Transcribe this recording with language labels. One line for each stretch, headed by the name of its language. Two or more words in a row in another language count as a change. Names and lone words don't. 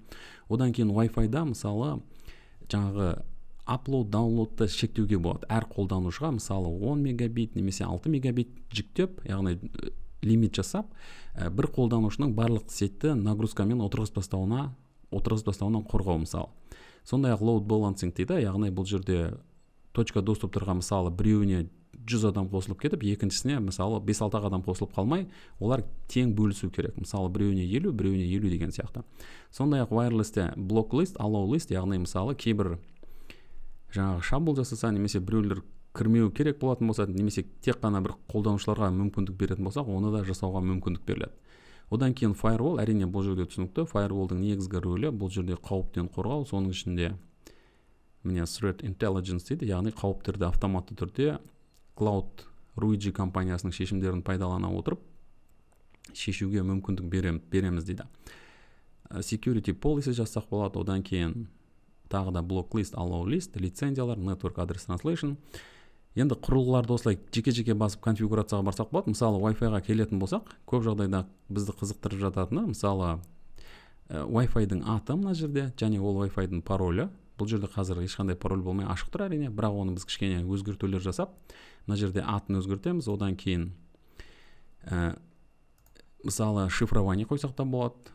Kazakh: Одан кейін Wi-Fi-да мысалы жаңағы
English: upload, downloadты
Kazakh: шектеуге болады. Әр қолданушыға мысалы 10 мегабит немесе 6 мегабит жүктеп, яғни лимит жасап, бір қолданушының барлық
Russian: сетті нагрузкамен
Kazakh: отырғызып тастауынан қорғау мысалы. Сондай-ақ
English: load balancing
Kazakh: дейді, яғни бұл жерде
Russian: точка доступтарға
Kazakh: мысалы біреуіне 100 адам қосылып кетіп, екіншісіне мысалы 5-6 адам қосылып қалмай, олар тең бөлісу керек. Мысалы біреуіне 50 деген сияқты.
English: Сондай-ақ wirelessте block list, allow list,
Kazakh: яғни мысалы кейбір жаңағы шабуыл жасаса, немесе біреулер кірмеу керек болатын болса, немесе тек қана бір қолданушыларға мүмкіндік беретін болсақ, оны да жасауға мүмкіндік беріледі. Одан кейін firewall, әрине бұл жерде түсінікті. Firewallдың негізгі рөлі бұл жерде қауіптен қорғау, соның ішінде міне
English: threat intelligence
Kazakh: дейді, яғни қауіптерді автоматты түрде Cloud Ruigi компаниясының шешімдерін пайдалана отырып шешуге мүмкіндік береміз дейді.
English: Security policy
Kazakh: жазсақ болады, одан кейін тағы да
English: block list, allow list, лицензиялар, network address translation.
Kazakh: Енді құрылғыларды осылай жеке-жеке басып конфигурацияға барсақ болады. Мысалы Wi-Fi-ға келетін болсақ, көп жағдайда бізді қызықтырып жататыны, мысалы Wi-Fi-дың аты мына жерде, және ол Wi-Fi-дың паролі. Бұл жерде қазір ешқандай пароль болмай ашық тұр әрине, бірақ оны біз кішкене өзгертулер жасап, мына жерде атын өзгертеміз, одан кейін мысалы шифрование қойсақ та болады.